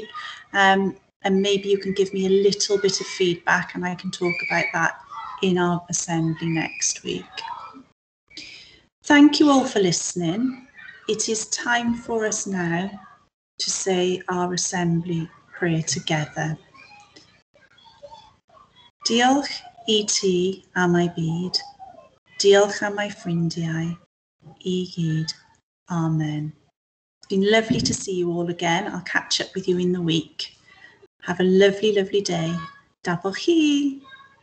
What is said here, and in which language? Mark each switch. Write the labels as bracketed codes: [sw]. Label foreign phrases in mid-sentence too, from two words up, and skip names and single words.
[en] And maybe you can give me a little bit of feedback and I can talk about that in our assembly next week. Thank you all for listening. It is time for us now to say our assembly prayer together. [cy] Diolch I ti am ei byd. Diolch am ei ffrindiau. I gyd. Amen. [en] It's been lovely to see you all again. I'll catch up with you in the week. Have a lovely, lovely day. [cy] Dabble chi.